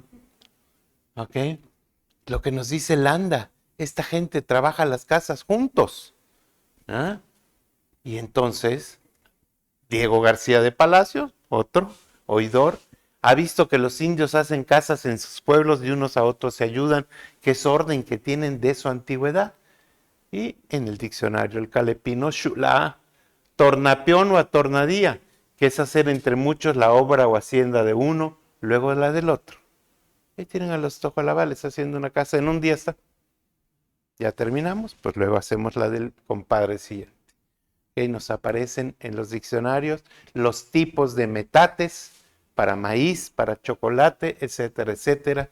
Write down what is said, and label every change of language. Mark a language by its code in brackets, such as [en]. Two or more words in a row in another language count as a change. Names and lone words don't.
[es] Ok, lo que nos dice Landa, esta gente trabaja las casas juntos, ¿eh? Y entonces, Diego García de Palacio, otro oidor, ha visto que los indios hacen casas en sus pueblos y unos a otros se ayudan, que es orden que tienen de su antigüedad. Y en el diccionario el calepino, shulá, tornapión o atornadía, que es hacer entre muchos la obra o hacienda de uno, luego la del otro. Ahí tienen a los tojolabales haciendo una casa en un día está. Ya terminamos, pues luego hacemos la del compadre siguiente. Y nos aparecen en los diccionarios los tipos de metates para maíz, para chocolate, etcétera, etcétera.